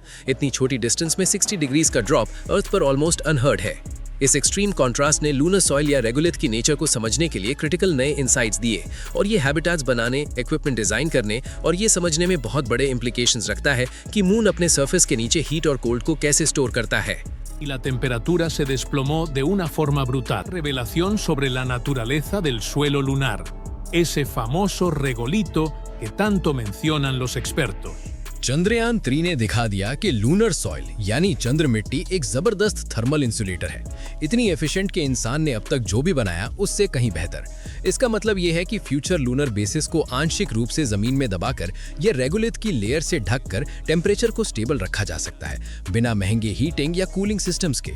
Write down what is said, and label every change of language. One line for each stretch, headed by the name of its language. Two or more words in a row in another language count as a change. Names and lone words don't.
Hindi: इतनी छोटी डिस्टेंस में 60 डिग्रीज का ड्रॉप अर्थ पर
English: almost unheard
Hindi: है। इस
English: extreme contrast
Hindi: ने
English: lunar soil
Hindi: या रेगुलिथ की नेचर को समझने के लिए क्रिटिकल नए इंसाइट्स दिए और ये हैबिटाट्स बनाने,
English: equipment design
Hindi: करने और ये समझने में बहुत बड़े इम्प्लीकेशंस रखता है कि मून अपने सरफेस के नीचे हीट और कोल्ड को कैसे स्टोर करता है।
Spanish: Y la temperatura se desplomó de una forma brutal. Revelación sobre la naturaleza del suelo lunar. Ese famoso regolito que tanto mencionan los expertos.
Hindi: चंद्रयान 3 ने दिखा दिया कि
English: lunar soil
Hindi: यानी चंद्र मिट्टी एक जबरदस्त
English: thermal insulator
Hindi: है। इतनी एफिशिएंट कि इंसान ने अब तक जो भी बनाया उससे कहीं बेहतर। इसका मतलब यह है कि
English: future lunar bases
Hindi: को आंशिक रूप से जमीन में दबाकर या रेगुलिथ की लेयर से ढककर टेम्परेचर को स्टेबल रखा जा सकता है, बिना महंगे हीटिंग या
English: cooling systems
Hindi: के।